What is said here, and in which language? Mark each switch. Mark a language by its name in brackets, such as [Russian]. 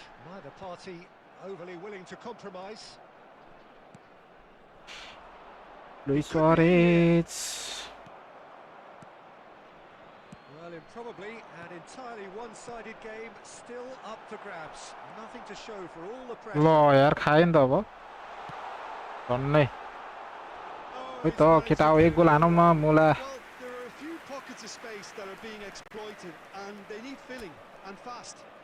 [English] Neither party overly willing to compromise. Luis Suarez Well, in probably an entirely one-sided game, still up for grabs. Nothing to show for all the pressure. [Nepali] ल यार खायो नि त अब भन्नै खै त केटा हो एक गोल हानौँ न मुला [English] Well, there are a few pockets of space that are being exploited, and they need filling, and fast.